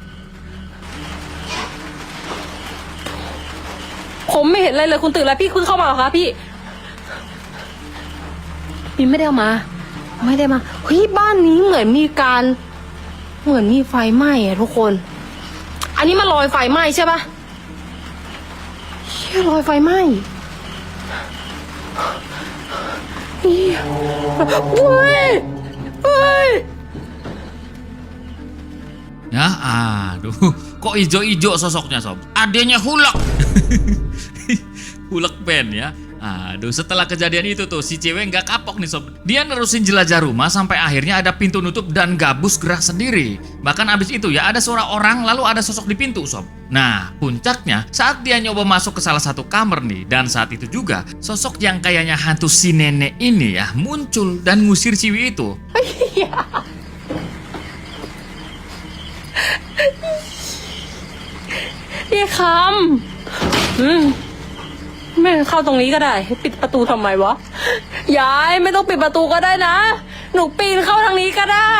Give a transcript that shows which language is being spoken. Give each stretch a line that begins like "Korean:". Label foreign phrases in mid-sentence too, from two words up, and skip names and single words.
Thai: ผมไม่เห็นอะไรเลยคุณตื่นแล้วพี่เพิ่งเข้ามาเหรอคะพี่ไม่ได้เอามาไม่ได้มาเฮ้ยบ้านนี้เหมือนมีไฟไหม้อะทุกคนอันนี้มันรอยไฟไหม้ใช่ปะเชี่ยรอยไฟไหม้นี่เฮ้ย
Indonesian: Ya, aduh, kok ijo-ijo sosoknya Sob? Adanya Hulk. Hulk band ya. Aduh, setelah kejadian itu tuh si cewek nggak kapok nih sob. Dia nerusin jelajah rumah sampai akhirnya ada pintu nutup dan gabus gerak sendiri. Bahkan abis itu ya ada suara orang lalu ada sosok di pintu sob. Nah puncaknya saat dia nyoba masuk ke salah satu kamar nih, dan saat itu juga sosok yang kayaknya hantu si nenek ini ya muncul dan ngusir ciwi itu.
Thai: ยายคแม่เข้าตรงนี้ก็ได้ ปิดประตูทำไมวะ ยายไม่ต้องปิดประตูก็ได้นะ หนูปีนเข้าทางนี้ก็ได้